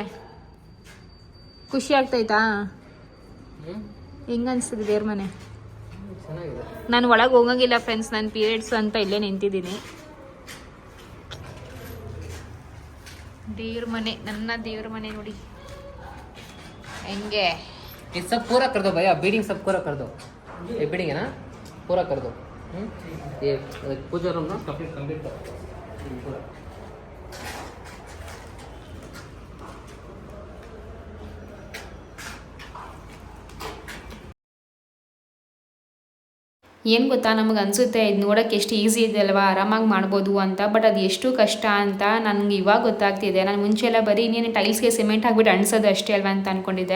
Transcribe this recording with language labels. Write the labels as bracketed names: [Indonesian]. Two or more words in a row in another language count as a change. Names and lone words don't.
[Kannada] ಖುಷಿ ಆಗ್ತೈತಾ? ಹೆಂಗೆ ಅನಿಸ್ತದೆ ದೇವ್ರ ಮನೆ? ನಾನು ಒಳಗೆ ಹೋಗಂಗಿಲ್ಲ ಫ್ರೆಂಡ್ಸ್, ನನ್ನ ಪೀರಿಯಡ್ಸ್ ಅಂತ ಇಲ್ಲೇ ನಿಂತಿದ್ದೀನಿ. ದೇವ್ರ ಮನೆ, ನನ್ನ ದೇವ್ರ ಮನೆ ನೋಡಿ ಹೆಂಗೆ. [Hindi] ये सब पूरा कर दो भैया, बीडिंग सब पूरा कर दो, ये बीडिंग है ना, पूरा कर दो। ये पूजा रूम ना कंप्लीट करो पूरा। [Kannada] ಏನು ಗೊತ್ತಾ, ನಮಗೆ ಅನಿಸುತ್ತೆ ಇದು ನೋಡೋಕ್ಕೆ ಎಷ್ಟು ಈಸಿ ಇದೆ ಅಲ್ವಾ, ಆರಾಮಾಗಿ ಮಾಡ್ಬೋದು ಅಂತ. ಬಟ್ ಅದು ಎಷ್ಟು ಕಷ್ಟ ಅಂತ ನನಗೆ ಇವಾಗ ಗೊತ್ತಾಗ್ತಿದೆ. ನಾನು ಮುಂಚೆ ಎಲ್ಲ ಬರೀ ಇನ್ನೇನು ಟೈಲ್ಸ್ಗೆ ಸಿಮೆಂಟ್ ಹಾಕ್ಬಿಟ್ಟು ಅಂಟಿಸೋದು ಅಷ್ಟೇ ಅಲ್ವಾ ಅಂತ ಅಂದ್ಕೊಂಡಿದ್ದೆ.